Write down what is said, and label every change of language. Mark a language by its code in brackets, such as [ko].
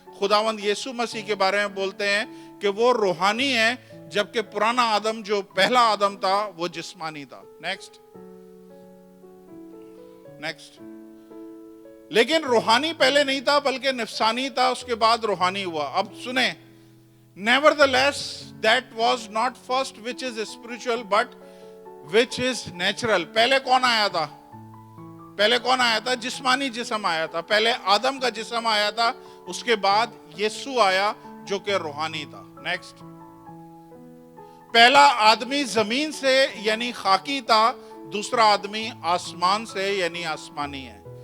[ur] خداوند یسوع مسیح کے بارے میں بولتے ہیں کہ وہ روحانی ہے, جبکہ پرانا آدم جو پہلا آدم تھا وہ جسمانی تھا. نیکسٹ. لیکن روحانی پہلے نہیں تھا بلکہ نفسانی تھا, اس کے بعد روحانی ہوا. اب سنیں, [en] nevertheless that was not first which is spiritual but which is natural. [ur] پہلے کون آیا تھا؟ پہلے کون آیا تھا؟ جسمانی جسم آیا تھا. پہلے آدم کا جسم آیا تھا, اس کے بعد یسوع آیا جو کہ روحانی تھا. نیکسٹ. پہلا آدمی زمین سے یعنی خاکی تھا, دوسرا آدمی آسمان سے یعنی آسمانی ہے.